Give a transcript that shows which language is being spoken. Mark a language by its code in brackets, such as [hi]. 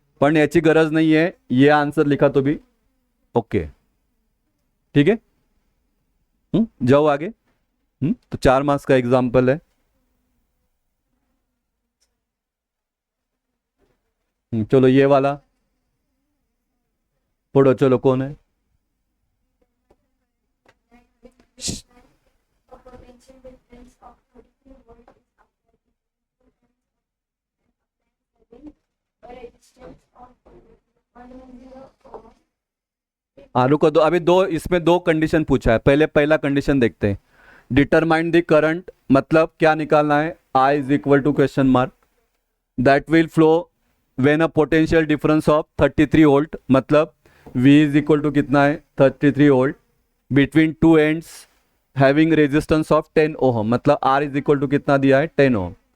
[hi] पण याची गरज नहीं है, ये आंसर लिखा तो भी ओके, ठीक है। जाओ आगे। तो 4 मार्क्स का एग्जाम्पल है। चलो ये वाला पढ़ो, चलो कौन है। [en] A potential difference of 33 volt is having a resistance of 110 ohm. [hi] आलू को दो, अभी दो, इसमें दो कंडीशन पूछा है। पहले पहला कंडीशन देखते हैं। [en] determine the current, [hi] मतलब क्या निकालना है, [en] I is equal to question mark, that will flow when a potential difference of 33 volt, मतलब V is equal to [hi] कितना है [en] 33 volt, between two ends having resistance of 10 ohm, मतलब R is equal to [hi] कितना दिया है [en] 10 ohm.